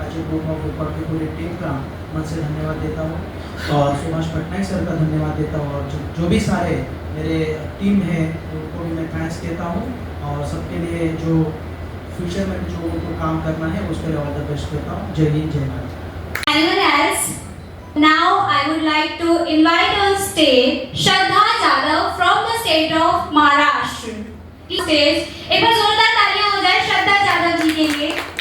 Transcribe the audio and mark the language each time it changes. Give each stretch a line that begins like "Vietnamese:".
Hindi: Magic book of record की पूरी team का मन से धन्यवाद देता हूँ और सुभाष पटनायक सर का धन्यवाद देता हूँ और जो भी सारे मेरे टीम है उनको भी मैं थैंक्स देता हूँ और सबके लिए जो फ्यूचर में जो उनको काम करना है उसके लिए ऑल द बेस्ट करता हूँ। जय हिंद, जय Bharat.
English: Anyone else? Now I would like to invite on stage Shraddha Jadhav from the state of Maharashtra.
Hindi: Stage, एक बार जोरदार तालियां हो जाए श्रद्धा जाधव जी के लिए।